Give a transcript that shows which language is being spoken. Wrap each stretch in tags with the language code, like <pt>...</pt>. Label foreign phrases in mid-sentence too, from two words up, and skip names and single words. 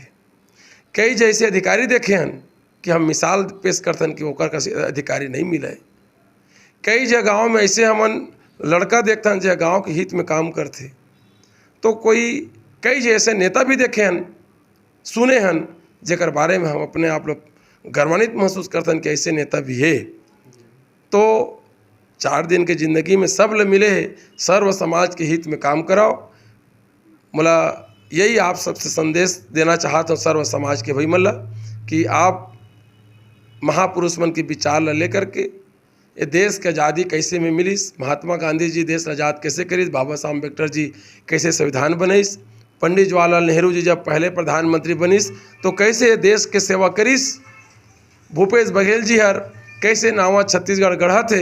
<hne>कई जैसे अधिकारी देखे हन कि हम मिसाल पेश करथन कि ओकर का अधिकारी नहीं मिले। कई जगहों में ऐसे हमन लड़का देखथन जो गांव के हित में काम करते। तो कई जैसे नेता भी देखे हन, सुने हन, जेकर बारे में हम अपने आप लोग गर्वान्वित महसूस करथन कि ऐसे नेता भी है। तो 4 दिन के जिंदगी में सब ले मिले है, सर्व समाज के हित में काम कराओ। मोला यही आप सबसे संदेश देना चाहता हूँ सर्व समाज के भाई मल्ला कि आप महापुरुष मन के विचार ला लेकर के ये देश के आज़ादी कैसे में मिलिस, महात्मा गांधी जी देश आज़ाद कैसे करिस, बाबा साहब अम्बेडकर जी कैसे संविधान बनइस, पंडित जवाहरलाल नेहरू जी जब पहले प्रधानमंत्री बनिस तो कैसे देश के सेवा करिस, भूपेश बघेल जी हर कैसे नावा छत्तीसगढ़ गढ़ा थे।</hne>